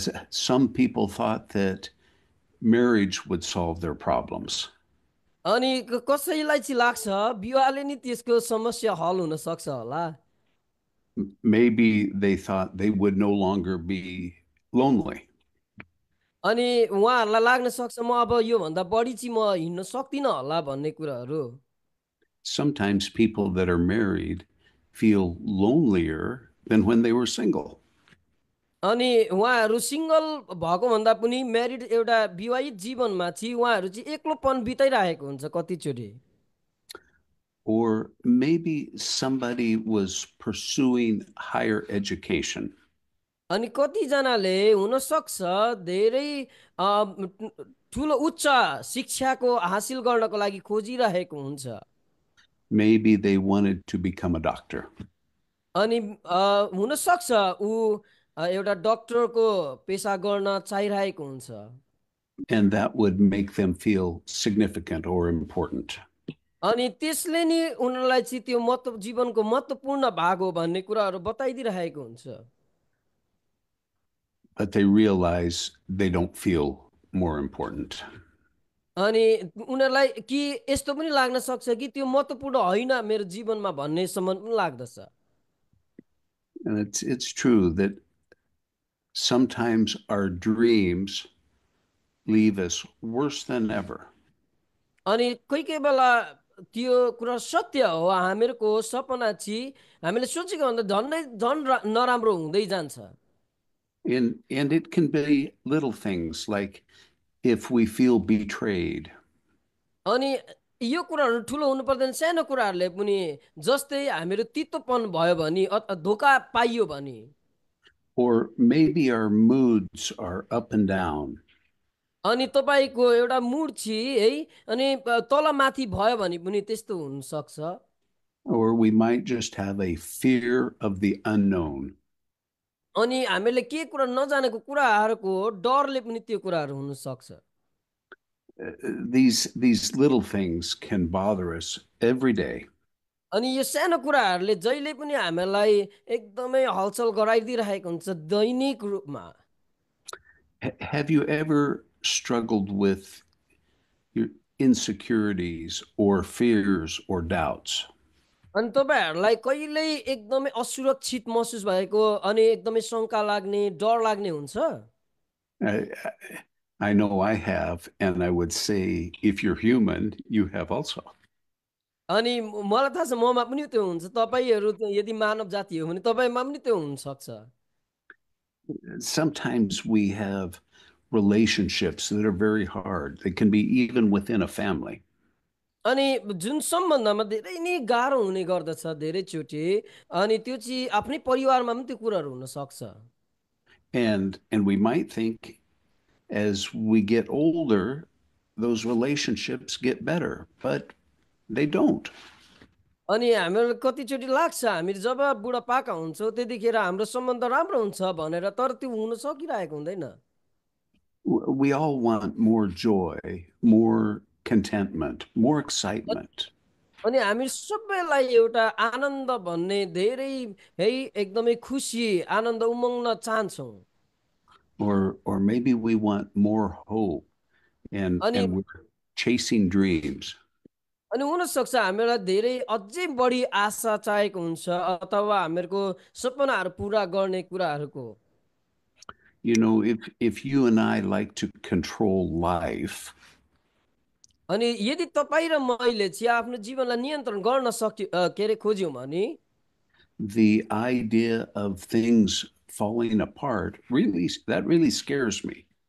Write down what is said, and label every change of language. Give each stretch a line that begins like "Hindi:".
English: Some people thought that marriage would solve their problems.
Nepali: अनि कसैलाई चाहिँ लाग्छ विवाहले नि त्यसको समस्या हल हुन सक्छ होला।
English: Maybe they thought they would no longer be lonely.
Nepali: अनि उहाँहरुलाई लाग्न सक्छ म अब यो भन्दा बढी चाहिँ म हिँड्न सक्दिन होला भन्ने कुराहरु।
English: Sometimes people that are married feel lonelier than when they were single.
Nepali: अनि उहाँहरु सिंगल भएको भन्दा पनि म्यारिड एउटा विवाहित जीवनमा चाहिँ उहाँहरु चाहिँ एक्लोपन बिताइरहेको हुन्छ कतिचोटी।
English: Or maybe somebody was pursuing higher education.
Nepali: अनि कतिजनाले हुन सक्छ धेरै ठुलो उच्च शिक्षाको हासिल गर्नको लागि खोजिरहेको हुन्छ।
English: Maybe they wanted to become a doctor.
Nepali: अनि हुन सक्छ उ एउटा डाक्टरको पेशा गर्न चाहिरहेको हुन्छ।
English: and that would make them feel significant or important.
Nepali: अनि त्यसले नि उनीहरूलाई चाहिँ त्यो जीवनको महत्त्वपूर्ण भाग हो भन्ने कुराहरू बताइदिइरहेको हुन्छ।
English: But they realize they don't feel more important.
Nepali: अनि उनीहरूलाई कि यस्तो पनि लाग्न सक्छ कि त्यो महत्त्वपूर्ण होइन मेरो जीवनमा भन्नेसम्म पनि लाग्दछ।
English: And it's true that sometimes our dreams leave us worse than ever.
Nepali: अनि कोही कोही बेला त्यो कुरा सत्य हो, हामीहरूको सपना चाहिँ हामीले सोचेको भन्दा झन् नराम्रो हुँदै जान्छ।
English: And it can be little things like if we feel betrayed.
Nepali: अनि यो कुराहरू ठुलो हुनु पर्दैन, सानो कुराहरूले पनि, जस्तै हामीहरू तितोपन भयो भने धोका पाइयो भने,
English: Or maybe our moods are up and down.
Nepali: अनि तपाईँको एउटा मुड चाहिँ है अनि तल माथि भयो भने पनि त्यस्तो हुन सक्छ।
English: Or we might just have a fear of the unknown.
Nepali: अनि हामीले के कुरा नजानेको कुराहरूको डरले पनि त्यो कुराहरू हुन सक्छ।
English: These little things can bother us every day.
Nepali: अनि यो सानो कुराहरूले जहिले पनि हामीलाई एकदमै हलचल गराइदिइरहेको हुन्छ दैनिक रूपमा।
English: Have you ever struggled with your insecurities or fears or doubts?
Nepali: अनि तपाईँहरूलाई कहिल्यै एकदमै असुरक्षित महसुस भएको अनि एकदमै शङ्का लाग्ने डर लाग्ने हुन्छ?
English: I, I know I have, and I would say if you're human, you have also.
Nepali: अनि मलाई थाहा छ ममा पनि त्यो हुन्छ, तपाईँहरू यदि मानव जाति हो भने तपाईँमा पनि त्यो हुन सक्छ।
English: Sometimes we have relationships that are very hard. They can be even within a family.
Nepali: अनि जुन सम्बन्धमा धेरै नै गाह्रो हुने गर्दछ धेरैचोटि, अनि त्यो चाहिँ आफ्नै परिवारमा पनि त्यो कुराहरू हुन सक्छ।
English: And we might think as we get older, those relationships get better, but they don't.
Nepali: अनि हामीलाई कतिचोटि लाग्छ हामी जब बुढापाका हुन्छौँ त्यतिखेर हाम्रो सम्बन्ध राम्रो हुन्छ भनेर, तर त्यो हुन सकिरहेको हुँदैन।
English: We all want more joy, more contentment, more excitement.
Nepali: अनि हामी सबैलाई एउटा आनन्द भन्ने धेरै है एकदमै खुसी आनन्द उमङ्ग चाहन्छौँ।
English: Or maybe we want more hope and
Nepali: अनि
English: we're chasing dreams.
Nepali: अनि हुनसक्छ हामीलाई धेरै अझै बढी आशा चाहिएको हुन्छ अथवा हामीहरूको सपनाहरू पुरा गर्ने कुराहरूको।
English: You know, if you and I like to control life,
Nepali: अनि यदि तपाईँ र मैले चाहिँ आफ्नो जीवनलाई नियन्त्रण गर्न के अरे खोज्यौँ भने,
English: the idea of things falling apart really scares me.